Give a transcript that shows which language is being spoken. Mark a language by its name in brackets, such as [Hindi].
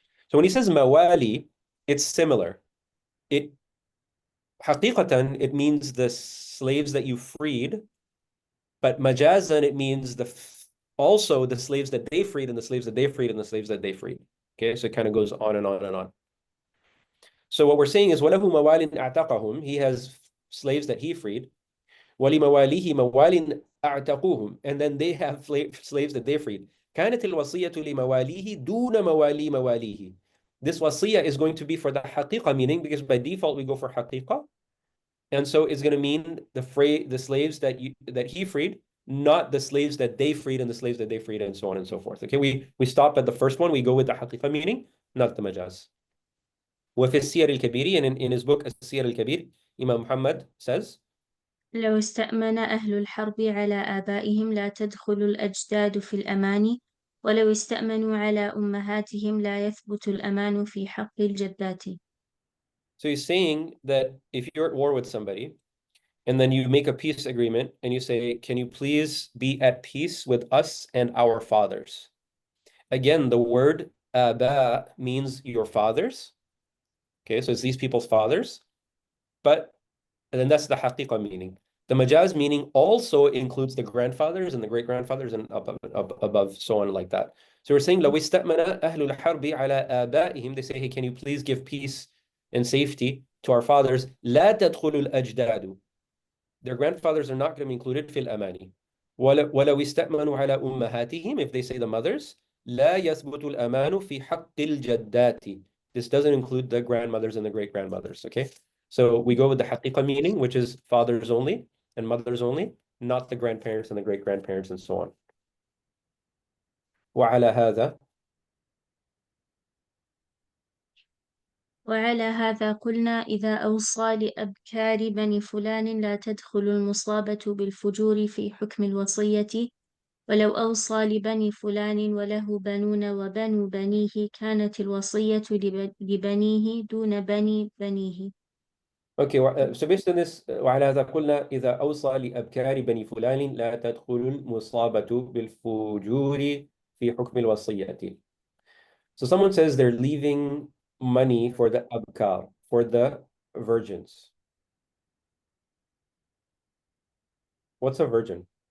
[English] So when he says mawali, it's similar. It haqiqatan, it means the slaves that you freed, but majazan, it means also the slaves that they freed and the slaves that they freed and the slaves that they freed. Okay, so it kind of goes on and on and on. So what we're saying is [Arabic] وَلَهُ مَوَالٍ أَعْتَقَهُم, [English] he has slaves that he freed. [Arabic] وَلِمَوَالِهِ مَوَالٍ أَعْتَقُوهُم, [English] and then they have slaves that they freed. [Arabic] كانت الوصية لمواليه دون موالي مواليه. [English] This wasiyah is going to be for the haqiqa meaning, because by default we go for haqiqa. And so it's going to mean the slaves that he freed, not the slaves that they freed and the slaves that they freed, and so on and so forth. Okay, we stop at the first one, we go with the haqiqa meaning, not the majaz. [Arabic] وفي السير الكبير, [English] and in his book السير الكبير, Imam Muhammad says, [Arabic] لو استأمن أهل الحرب على آبائهم لا تدخل الأجداد في الأمان ولو استأمنوا على أمهاتهم لا يثبت الأمان في حق الجدات. [English] so he's saying that if you're at war with somebody and then you make a peace agreement and you say, can you please be at peace with us and our fathers? Again, the word aba means your fathers. Okay, so it's these people's fathers. And then that's the haqiqa meaning. The majaz meaning also includes the grandfathers and the great-grandfathers and above, so on like that. So we're saying, [Arabic] لو استأمن أهل الحرب على آبائهم, [English] they say, hey, can you please give peace and safety to our fathers? [Arabic] لا تدخل الأجداد. [English] Their grandfathers are not going to be included [Arabic] في الأماني. ولو استأمنوا على أمهاتهم, [English] if they say the mothers, [Arabic] لا يثبت الأمان في حق الجدات. [English] This doesn't include the grandmothers and the great-grandmothers, okay? So we go with the haqiqa meaning, which is fathers only and mothers only, not the grandparents and the great-grandparents and so on. [Arabic] وعلى هذا, وعلى هذا قلنا إذا أوصى لأبكار بني فلان لا تدخل المصابة بالفجور في حكم الوصية ولو أوصى لبني فلان وله بنون وبنو بنيه كانت الوصية لبنيه دون بني بنيه. [English] okay, so based on this, [Arabic] وعلى هذا قلنا إذا أوصى لأبكار بني فلان لا تدخل المصابة بالفجور في حكم الوصية. [English] So someone says they're leaving money for the abkar, for the virgins. What's a virgin?